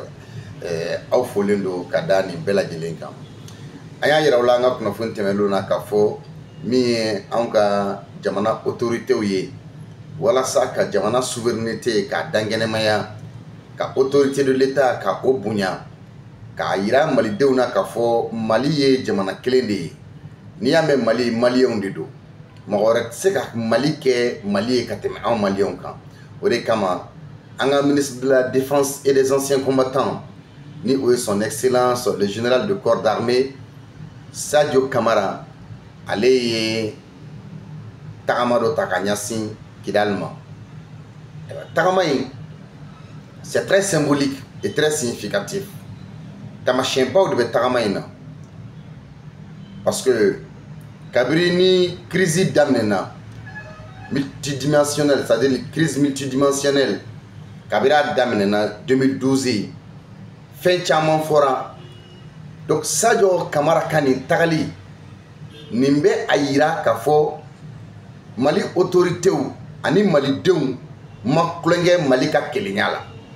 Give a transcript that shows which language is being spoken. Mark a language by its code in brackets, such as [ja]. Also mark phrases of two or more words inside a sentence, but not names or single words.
[bm] aw folen do ka da nin bɛɛ lajɛlen kan an y'a yira aw la an ka kunnafoni tɛmɛnlenw na k'a fɔ min ye anw ka jamana autorités ye walasa ka jamana souveraineté ka dankɛnɛmaya ka [fr] autorité de l'État [bm] ka o bonya ka yira malidenw na k'a fɔ Mali ye jamana kelen de ye n'i y'a mɛn Mali maliyɛnw de don mɔgɔ wɛrɛ tɛ se ka Mali kɛ Mali ye ka tɛmɛ anw maliyɛnw kan o de kama an ka [fr] ministre de la défense et des anciens combattants [bm] ni o ye [fr] son excellence le général de corps d'armée [bm] Sadio Kamara ale ye tagama dɔ ta ka ɲɛsin Kidal ma tagama in [fr] c'est très symbolique et très significatif [bm] tamasiyɛnbaw de bɛ tagama in na parce que kabiri ni crise daminɛna multidimensionnelle [fr] c'est-à-dire une crise multidimensionnelle [bm] kabiri a daminɛna 2012 fɛn caman fɔra donc Sadio Kamara ka nin tagali nin bɛ a yira k'a fɔ Mali autoritéw ani malidenw ma kulonkɛ Mali ka kelenya la